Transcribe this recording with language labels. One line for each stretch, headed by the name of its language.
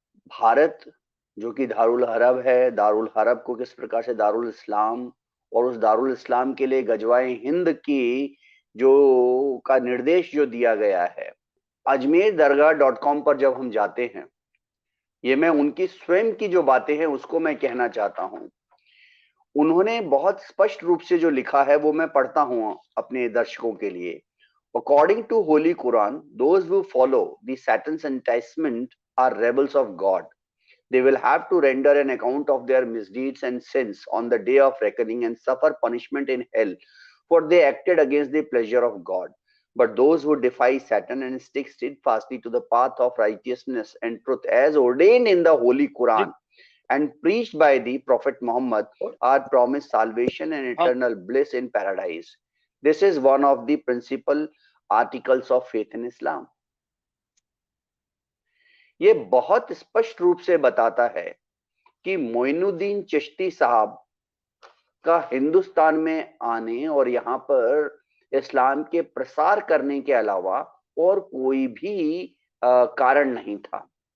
Hindi: भारत जो कि दारुल हरब है, दारुल हरब को किस प्रकार से दारुल इस्लाम, और उस दारुल इस्लाम के लिए गजवाए हिंद की जो का निर्देश जो दिया गया है, अजमेर दरगाह.com पर जब हम जाते हैं, ये मैं उनकी स्वयं की जो बातें हैं उसको मैं कहना चाहता हूं। उन्होंने बहुत स्पष्ट रूप से जो लिखा है वो मैं पढ़ता हूं अपने दर्शकों के लिए।
English: According to holy Quran, those who follow the Satan's enticement are rebels of God. They will have to render an account of their misdeeds and sins on the day of reckoning and suffer punishment in hell, for they acted against the pleasure of God. But those who defy Satan and stick steadfastly to the path of righteousness and truth as ordained in the Holy Quran and preached by the Prophet Muhammad are promised salvation and eternal bliss in paradise. This is one of the principal articles of faith in Islam.
Hindi: ये बहुत स्पष्ट रूप से बताता है कि मोइनुद्दीन चिश्ती साहब का हिंदुस्तान में आने और यहाँ पर इस्लाम के प्रसार करने के अलावा और कोई भी कारण नहीं था।